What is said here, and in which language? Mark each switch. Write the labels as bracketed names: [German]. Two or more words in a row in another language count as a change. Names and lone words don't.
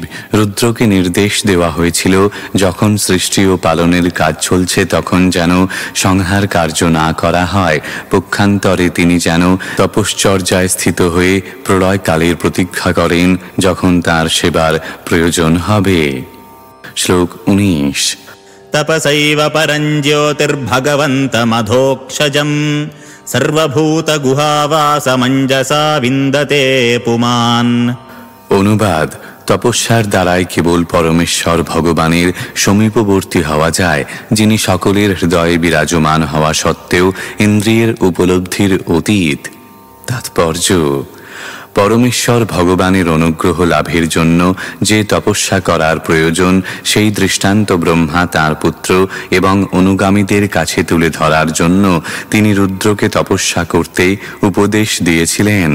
[Bangla] রুদ্রকে নির্দেশ দেওয়া হয়েছিল, যখন সৃষ্টি ও পালনের কাজ চলছে তখন যেন সংহার কার্য না করা হয়। পক্ষান্তরে তিনি যেন তপশ্চর্যায় স্থিত হয়ে প্রলয়কালের প্রতীক্ষা করেন, যখন তার সেবার প্রয়োজন হবে। শ্লোক 19। [Sanskrit] तपसैव परं ज्योतिर्भगवन्तमधोक्षजं सर्वभूतगुहावासमञ्जसा विन्दते पुमान्। [Bangla] অনুবাদ: তপস্যার দ্বারাই কেবল পরমেশ্বর ভগবানের সমীপবর্তী হওয়া যায়, যিনি সকলের হৃদয়ে বিরাজমান হওয়া সত্ত্বেও ইন্দ্রিয়ের উপলব্ধির অতীত। তাৎপর্য: পরমেশ্বর ভগবানের অনুগ্রহ লাভের জন্য যে তপস্যা করার প্রয়োজন সেই দৃষ্টান্ত ব্রহ্মা তাঁর পুত্র এবং অনুগামীদের কাছে তুলে ধরার জন্য তিনি রুদ্রকে তপস্যা করতে উপদেশ দিয়েছিলেন।